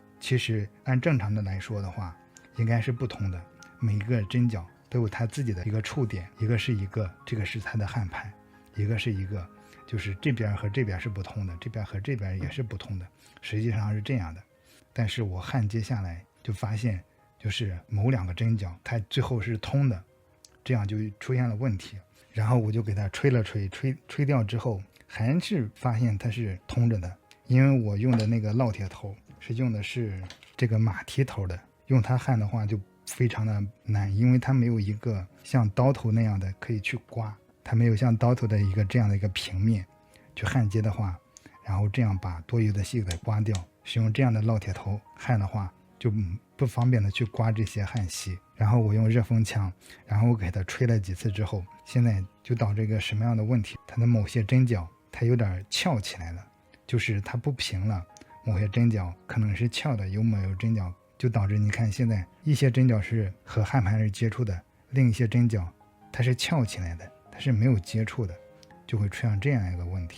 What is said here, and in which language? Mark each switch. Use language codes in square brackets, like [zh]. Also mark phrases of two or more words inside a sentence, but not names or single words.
[zh] 其實按正常的來說的話，應該是不同的，每一個針腳都有它自己的一個觸點，一個是這個是它的焊盘，一個是就是這邊和這邊是不通的，這邊和這邊也是不通的，實際上是這樣的。但是我焊接下來就發現，就是某兩個針腳它最後是通的，這樣就出現了問題。然後我就給它吹了吹掉之後，還是發現它是通着的。因為我用的那個烙鐵頭是用的是這個馬蹄頭的，用它焊的話就非常的難，因为它沒有一個像刀頭那樣的可以去刮，它沒有像刀頭的這樣的一個平面去焊接的話，然後這樣把多餘的錫給刮掉。使用這樣的烙鐵頭焊的話，就不方便的去刮這些焊錫。然後我用熱風槍，然後我給它吹了幾次之後，現在就導致一個什麼樣的問題？它的某些針腳它有點翹起來了，就是它不平了，某些針腳可能是翹的，有某些針腳就導致你看現在一些針腳是和焊盤是接觸的，另一些針腳它是翹起來的，它是沒有接觸的，就會出現這樣一個問題。